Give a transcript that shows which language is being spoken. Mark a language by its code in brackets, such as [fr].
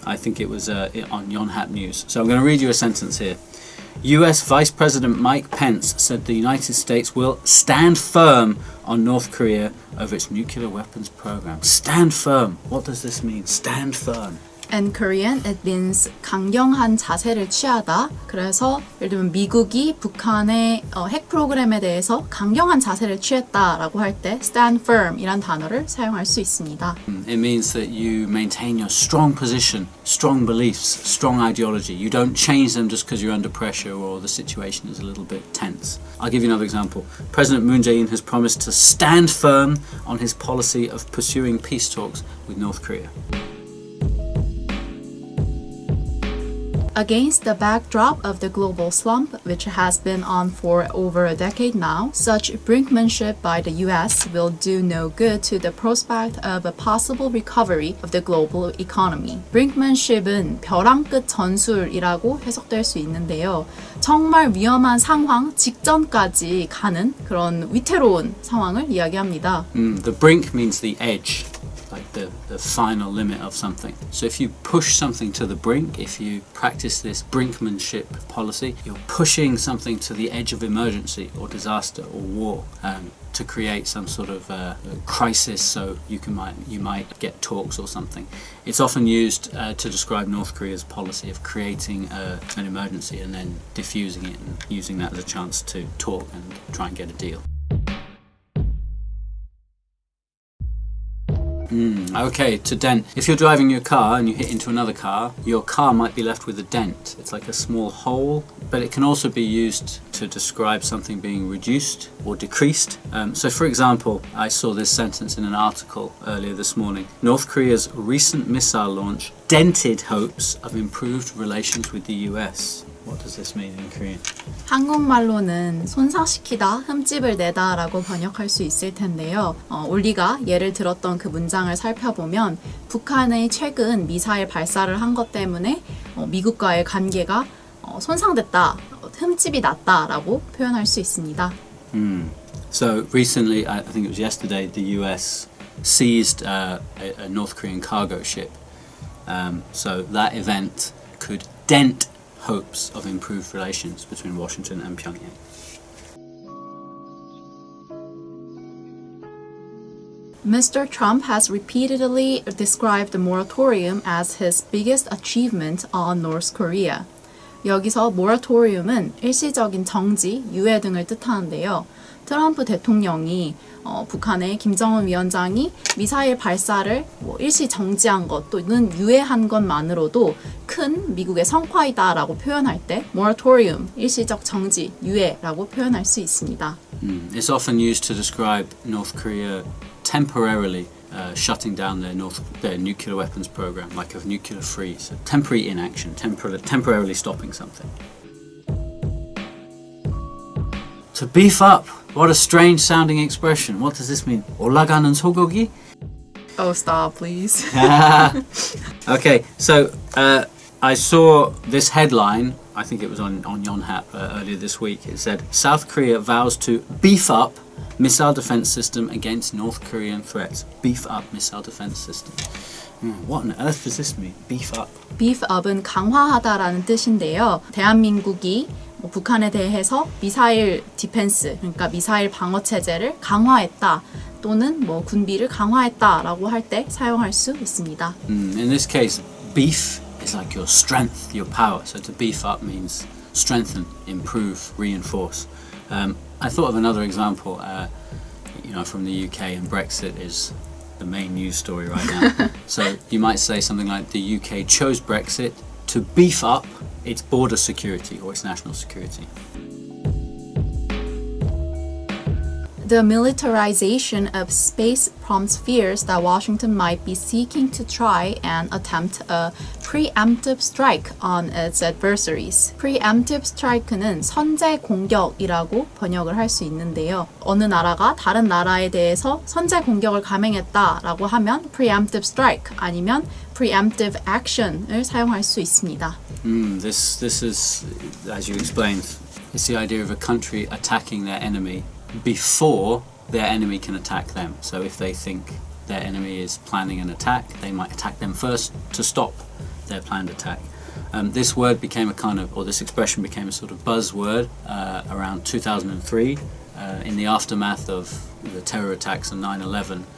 [en] I think it was on Yonhap News. So I'm going to read you a sentence here. US Vice President Mike Pence said the United States will stand firm on North Korea over its nuclear weapons program. Stand firm. What does this mean? Stand firm. In Korean, it means [ko] 강경한 자세를 취하다. 그래서 예를 들면 미국이 북한의 핵 프로그램에 대해서 강경한 자세를 취했다라고 할 때 stand firm 이란 단어를 사용할 수 있습니다. [en] It means that you maintain your strong position, strong beliefs, strong ideology. You don't change them just because you're under pressure or the situation is a little bit tense. I'll give you another example. President Moon Jae-in has promised to stand firm on his policy of pursuing peace talks with North Korea. Against the backdrop of the global slump, which has been on for over a decade now, such brinkmanship by the US will do no good to the prospect of a possible recovery of the global economy. [ko] brinkmanship은 벼랑 끝 전술이라고 해석될 수 있는데요. 정말 위험한 상황 직전까지 가는 그런 위태로운 상황을 이야기합니다. [en] The brink means the edge. Like the final limit of something. So if you push something to the brink, if you practice this brinkmanship policy, you're pushing something to the edge of emergency or disaster or war to create some sort of crisis, so you might get talks or something. It's often used to describe North Korea's policy of creating an emergency and then diffusing it and using that as a chance to talk and try and get a deal. Okay, to dent. If you're driving your car and you hit into another car, your car might be left with a dent. It's like a small hole, but it can also be used to describe something being reduced or decreased. So for example, I saw this sentence in an article earlier this morning. North Korea's recent missile launch dented hopes of improved relations with the US. What does this mean in Korean? [ko] 한국말로는 손상시키다, 흠집을 내다 라고 번역할 수 있을 텐데요. 올리가 예를 들었던 그 문장을 살펴보면 북한의 최근 미사일 발사를 한 것 때문에 미국과의 관계가 손상됐다, 흠집이 났다 라고 표현할 수 있습니다. [en] So recently, I think it was yesterday, the US seized a North Korean cargo ship. So that event could dent hopes of improved relations between Washington and Pyongyang. Mr. Trump has repeatedly described the moratorium as his biggest achievement on North Korea. [ko] 여기서 moratorium은 일시적인 정지, 유예 등을 뜻하는데요. 트럼프 대통령이 북한의 김정은 위원장이 미사일 발사를 일시 정지한 것 또는 유예한 것만으로도 큰 미국의 성과이다 라고 표현할 때 moratorium, 일시적 정지, 유예라고 표현할 수 있습니다. [en] It's often used to describe North Korea temporarily shutting down their nuclear weapons program, like a nuclear freeze, a temporary inaction, temporarily stopping something. To beef up. What a strange sounding expression. What does this mean? [ko] 올라가는 소고기? [en] Oh, stop, please. Okay, so I saw this headline, I think it was on Yonhap earlier this week. It said, South Korea vows to beef up missile defense system against North Korean threats. Beef up missile defense system. What on earth does this mean? Beef up. [ko] Beef up은 강화하다라는 뜻인데요. 대한민국이 북한에 대해서 미사일 디펜스, 그러니까 미사일 방어 체제를 강화했다 또는 군비를 강화했다라고 할 때 사용할 수 있습니다. [en] In this case, beef is like your strength, your power. So to beef up means strengthen, improve, reinforce. I thought of another example. from the UK, and Brexit is the main news story right now. So you might say something like the UK chose Brexit to beef up its border security or its national security. The militarization of space prompts fears that Washington might be seeking to try and attempt a preemptive strike on its adversaries. [ko] Preemptive strike는 선제 공격이라고 번역을 할 수 있는데요. 어느 나라가 다른 나라에 대해서 선제 공격을 감행했다라고 하면 preemptive strike 아니면 preemptive action을 사용할 수 있습니다. [en] This is, as you explained, it's the idea of a country attacking their enemy before their enemy can attack them. So if they think their enemy is planning an attack, they might attack them first to stop their planned attack. This word became this expression became a sort of buzzword around 2003 in the aftermath of the terror attacks on 9/11.